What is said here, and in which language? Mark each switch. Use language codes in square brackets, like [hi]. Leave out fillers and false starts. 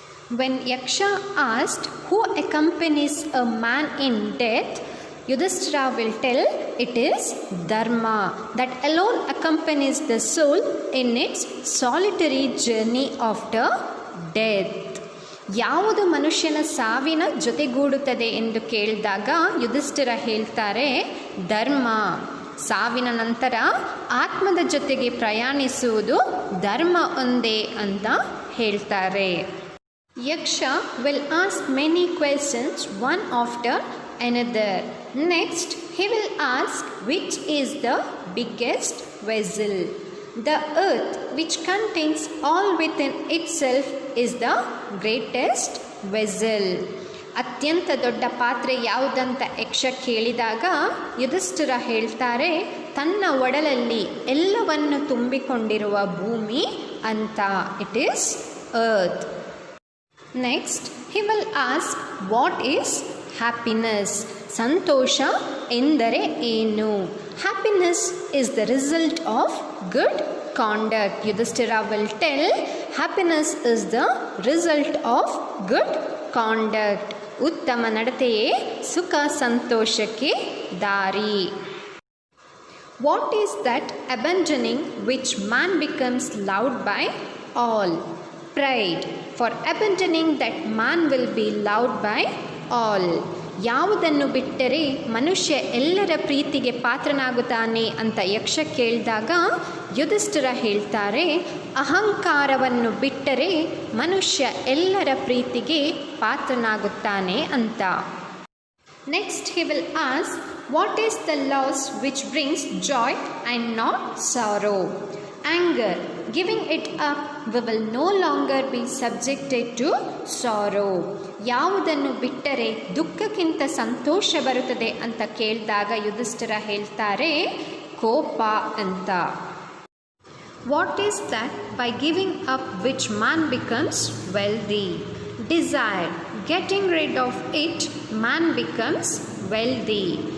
[en] When Yaksha asked who accompanies a man in death, Yudhishthira will tell it is Dharma, that alone accompanies the soul in its solitary journey after death. [kn] ಯಾವುದು ಮನುಷ್ಯನ ಸಾವಿನ ಜೊತೆಗೂಡುತ್ತದೆ ಎಂದು ಕೇಳಿದಾಗ ಯುಧಿಷ್ಠಿರ ಹೇಳ್ತಾರೆ, ಧರ್ಮ. ಸಾವಿನ ನಂತರ ಆತ್ಮದ ಜೊತೆಗೆ ಪ್ರಯಾಣಿಸುವುದು ಧರ್ಮ ಒಂದೇ ಅಂತ ಹೇಳ್ತಾರೆ. [en] Yaksha will ask many questions one after another. Next, he will ask which is the biggest vessel. The earth, which contains all within itself, is the greatest vessel. [kn] ಅತ್ಯಂತ ದೊಡ್ಡ ಪಾತ್ರೆ ಯಾವುದಂತ ಯಕ್ಷ ಕೇಳಿದಾಗ ಯುಧಿಷ್ಠಿರ ಹೇಳ್ತಾರೆ, ತನ್ನ ಒಡಲಲ್ಲಿ ಎಲ್ಲವನ್ನು ತುಂಬಿಕೊಂಡಿರುವ ಭೂಮಿ ಅಂತ. [en] It is earth. Next, he will ask what is happiness? [kn] ಸಂತೋಷ ಎಂದರೆ ಏನು? [en] Happiness is the result of good conduct. Yudhishthira will tell happiness is the result of good conduct. [kn] ಉತ್ತಮ ನಡತೆಯೇ ಸುಖ ಸಂತೋಷಕ್ಕೆ ದಾರಿ. [en] What is that abandoning which man becomes loved by all? Pride. For abandoning that man will be loved by all. [kn] ಯಾವುದನ್ನು ಬಿಟ್ಟರೆ ಮನುಷ್ಯ ಎಲ್ಲರ ಪ್ರೀತಿಗೆ ಪಾತ್ರನಾಗುತ್ತಾನೆ ಅಂತ ಯಕ್ಷ ಕೇಳಿದಾಗ ಯುಧಿಷ್ಠಿರ ಹೇಳ್ತಾರೆ, ಅಹಂಕಾರವನ್ನು ಬಿಟ್ಟರೆ ಮನುಷ್ಯ ಎಲ್ಲರ ಪ್ರೀತಿಗೆ ಪಾತ್ರನಾಗುತ್ತಾನೆ ಅಂತ. [en] Next he will ask what is the loss which brings joy and not sorrow? anger. Giving it up, we will no longer be subjected to sorrow. [kn] ಯಾವುದನ್ನು ಬಿಟ್ಟರೆ ದುಃಖಕ್ಕಿಂತ ಸಂತೋಷ ಬರುತ್ತದೆ ಅಂತ ಕೇಳಿದಾಗ ಯುಧಿಷ್ಠಿರ ಹೇಳ್ತಾರೆ ಕೋಪ ಅಂತ. [en] What is that by giving up which man becomes wealthy? Desire. Getting rid of it, man becomes wealthy.